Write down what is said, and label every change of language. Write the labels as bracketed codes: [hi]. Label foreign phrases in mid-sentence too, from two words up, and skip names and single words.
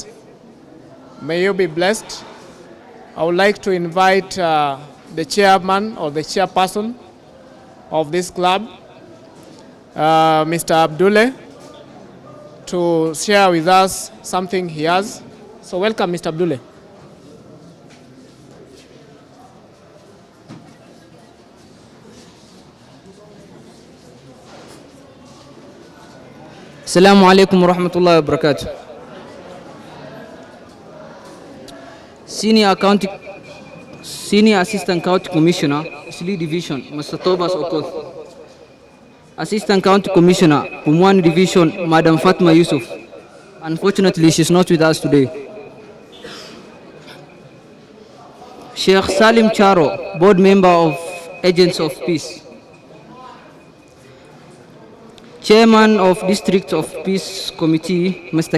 [en] May you be blessed. I would like to invite the chairman or the chairperson of this club, Mr. Abdullah, to share with us something he has. So welcome, Mr. Abdullah. [ar] السلام عليكم ورحمة الله وبركاته. [en] Senior Assistant County Commissioner, Sli Division, Mr. Thomas Okoth. Assistant County Commissioner, Pumwani Division, Madam Fatma Yusuf. Unfortunately, she's not with us today. Sheikh Salim Charo, Board Member of Agents of Peace. Chairman of District of Peace Committee, Mr.